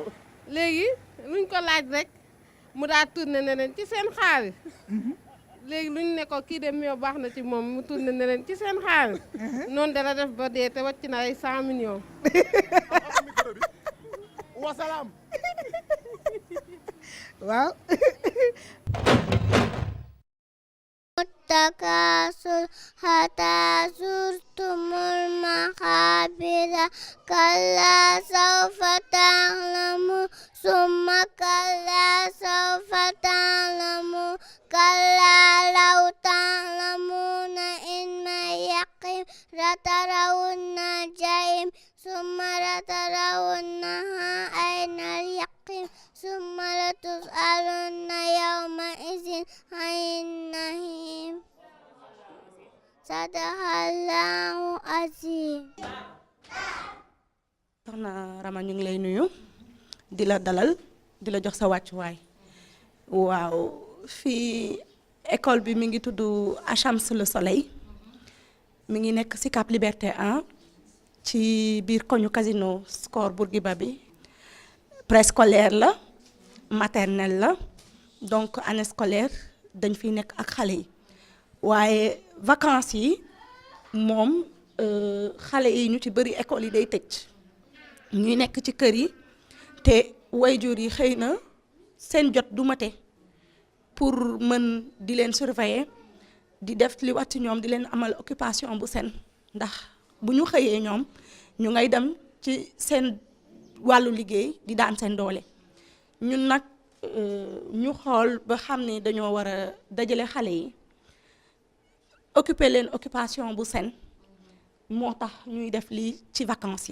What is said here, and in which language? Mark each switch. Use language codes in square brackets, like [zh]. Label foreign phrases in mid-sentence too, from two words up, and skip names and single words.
[wo] léegi luñ ko laaj rek mu daa tourné ne leen ci seen xaalis. léegi luñ ne ko kii de meew baax na ci moom mu tourné ne leen ci seen xaalis. noonu dara def ba dee te wàcc na ay 100 millions. wasalaam. waaw. [ar] التكاثر حتى زرتم المقابر كلا سوف تعلمون ثم كلا سوف تعلمون كلا لو تعلمون علم اليقين لترون الجحيم ثم لترونها عين اليقين ثم لتسألن يومئذ عن النعيم صدق الله العظيم. [wo] soxna Rama ñu ngi lay nuyu di la dalal di la jox sa wàccuwaay waaw fii école bi mi ngi tudd Achams le Soleil mi ngi nekk Sicap Liberté 1 ci biir koñu casino Score Bourguiba bi préscolaire la maternelle la donc [fr] année scolaire [wo] dañ fiy nekk ak xale yi waaye vacances yi moom xale yi ñu ci bëri école yi day tëj ñuy nekk ci kër yi te waajur yi xëy na seen jot du mate pour mën di leen surveiller di def li wax ci ñoom di leen amal occupation bu seen ndax bu ñu xëyee ñoom ñu ngay dem ci seen wàllu liggéey di daan seen doole ñun nag ñu xool ba xam ne dañoo war a dajale xale yi occuper leen occupation bu seen moo tax ñuy def lii ci vacances yi.